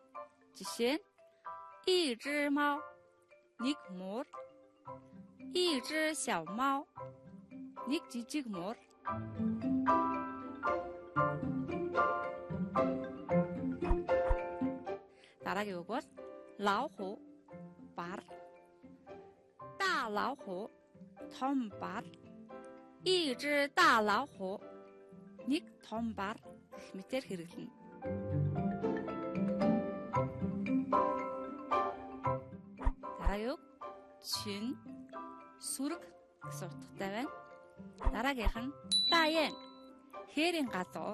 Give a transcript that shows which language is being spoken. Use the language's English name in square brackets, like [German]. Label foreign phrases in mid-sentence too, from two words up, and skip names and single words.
[Mongolian] Жишээ нь [Chinese] 一只猫 [Mongolian] нэг муур, [Chinese] 一只小猫 [Mongolian] нэг жижиг муур. Дараагийн үг бол [Chinese] 老虎 [Mongolian] бар, [Chinese] 大老虎 [Mongolian] том бар, [Chinese] 一只大老虎 [Mongolian] нэг том бар гэх мэтээр хэрэглэнэ. Дараагийн үг чин сүрэг гэсэн утгатай байна. Дараагийнх нь даян хээрийн галуу.